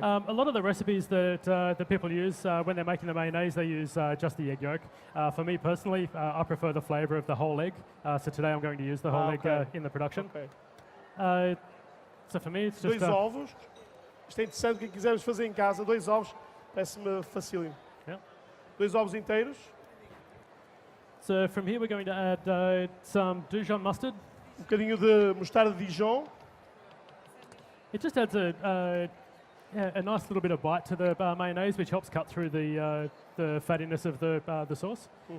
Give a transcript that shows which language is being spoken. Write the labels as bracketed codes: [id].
[en] A lot of the recipes that people use when they're making the mayonnaise, they use just the egg yolk. For me personally, I prefer the flavour of the whole egg. So today I'm going to use the whole egg in the production. Okay. So for me, it's just... [pt] Dois ovos. Isto é interessante, quem quisermos fazer em casa, dois ovos, parece-me facílimo. [en] Yeah. [pt] Dois ovos inteiros. [en] So from here we're going to add some Dijon mustard. [pt] Bocadinho de mostarda de Dijon. [en] It just adds a nice little bit of bite to the mayonnaise, which helps cut through the fattiness of the sauce.